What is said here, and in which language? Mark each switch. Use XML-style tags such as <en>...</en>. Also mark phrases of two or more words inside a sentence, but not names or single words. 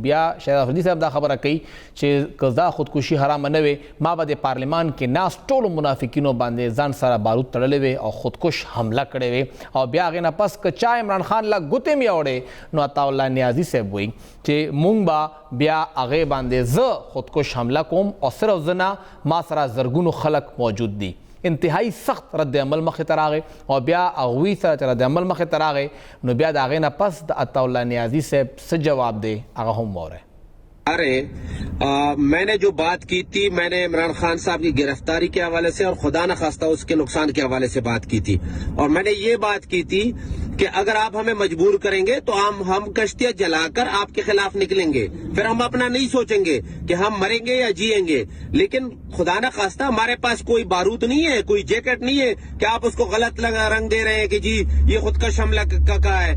<ps>بیا شهید افریدي صاحب دا خبره کوي چې که دا خودکشي حرامه نه وي ما به د پارلمان کې ناست ټولو منافقینو باندې ځان سره بارود تړلی وي او خودکش حمله کړې وي او بیا هغې نه پس که چا عمران خان له ګوتې مې اوړې نو عطاالله نیازي صاحب وایي چې مونږ به بیا هغې باندې زه خودکش حمله کوم او صرف زه نه ما سره زرګونو خلک موجود دي. انتهایی سخت رد عمل مخې ته راغی او بیا هغوی سره چې رد عمل مخې ته راغی نو بیا د هغې نه پس د عطاالله نیازي صاحب څه جواب دی هغه هم واورئ.</ps> <ur>میں نے جو بات کی تھی میں نے عمران خان صاحب کی گرفتاری کے حوالے سے اور خدا نہ خواستہ اس کے نقصان کے حوالے سے بات کی تھی اور میں نے یہ بات کی تھی کہ اگر آپ ہمیں مجبور کریں گے تو ہم کشتیاں جلاکر آپ کے خلاف نکلیں گے، پھر ہم اپنا نہیں سوچیں گے کہ ہم مریں گے یا جئیں گے، لیکن خدا نہ خواستہ ہمارے پاس کوئی بارود نہیں ہے، کوئی جیکٹ نہیں ہے کہ آپ اس کو غلط رنگ دے رہے ہیں کہ جی یہ خودکش حملہ کا ہے.</ur>